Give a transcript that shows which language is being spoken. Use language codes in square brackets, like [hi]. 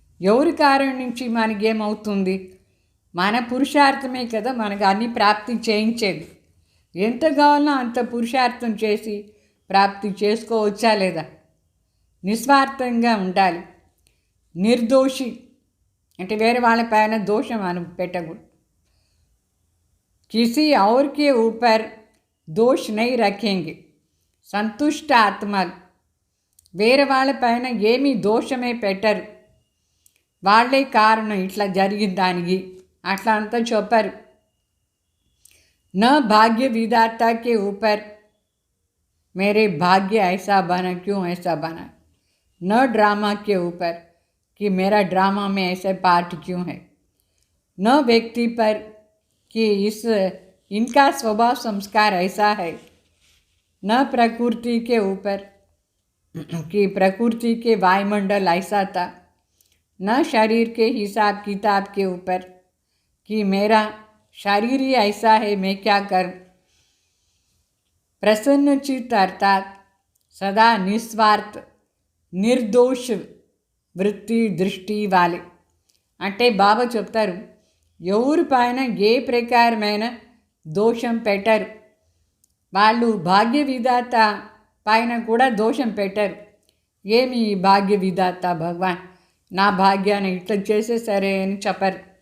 [te] ఎవరి కారణం నుంచి మనకేమవుతుంది? మన పురుషార్థమే కదా మనకు అన్ని ప్రాప్తి చేయించేది. ఎంత కావాలన్నా అంత పురుషార్థం చేసి ప్రాప్తి చేసుకోవచ్చా లేదా? నిస్వార్థంగా ఉండాలి. నిర్దోషి అంటే వేరే వాళ్ళ పైన దోషం పెట్టకూడదు. [hi] किसी और के ऊपर दोष नहीं रखेंगे. [te] సంతుష్ట ఆత్మలు వేరే వాళ్ళ పైన ఏమీ దోషమే పెట్టరు. వాళ్ళే కారణం ఇట్లా జరిగిన దానికి అట్లా అంతా చెప్పారు. [hi] न भाग्य विधाता के ऊपर मेरे भाग्य ऐसा बना, क्यों ऐसा बना. न ड्रामा के ऊपर कि मेरा ड्रामा में ऐसे पार्ट क्यों है. न व्यक्ति पर कि इनका स्वभाव संस्कार ऐसा है. न प्रकृति के ऊपर कि प्रकृति के वायुमंडल ऐसा था. न शरीर के हिसाब किताब के ऊपर कि मेरा शरीर ही ऐसा है, मैं क्या करूं. प्रसन्न चित्त अर्थात सदा निस्वार्थ निर्दोष వృత్తి దృష్టి వాలే. [te] అంటే బాబా చెప్తారు, ఎవరి పైన ఏ ప్రకారమైన దోషం పెట్టరు. వాళ్ళు భాగ్య విధాత పైన కూడా దోషం పెట్టరు. ఏమి భాగ్య విధాత భగవాన్ నా భాగ్యాన్ని ఇట్లా చేసేసరే అని చెప్పరు.